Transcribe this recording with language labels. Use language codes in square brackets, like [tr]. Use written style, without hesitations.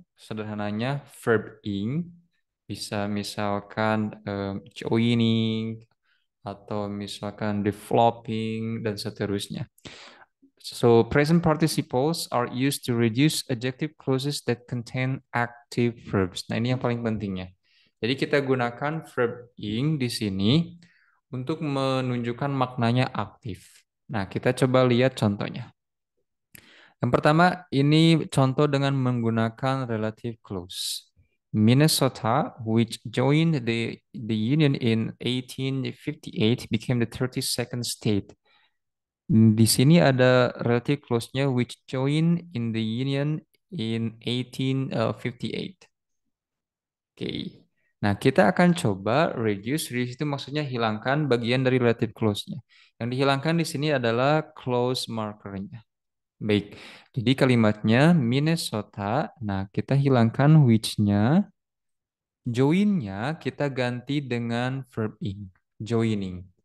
[id] Sederhananya verb ing. Bisa misalkan joining atau misalkan developing dan seterusnya. [en] So present participles are used to reduce adjective clauses that contain active verbs. [id] Nah, ini yang paling pentingnya. Jadi kita gunakan verb ing di sini untuk menunjukkan maknanya aktif. Nah, kita coba lihat contohnya. Yang pertama, ini contoh dengan menggunakan relative clause. [en] Minnesota, which joined the Union in 1858, became the 32nd state. [id] Di sini ada relative clause-nya [en] which joined in the Union in 1858. [id] Oke. Nah, kita akan coba reduce. Reduce itu maksudnya hilangkan bagian dari relative clause-nya. Yang dihilangkan di sini adalah clause marker-nya. Baik. Jadi kalimatnya Minnesota. Nah, kita hilangkan which-nya. Join-nya kita ganti dengan verb ing. Joining.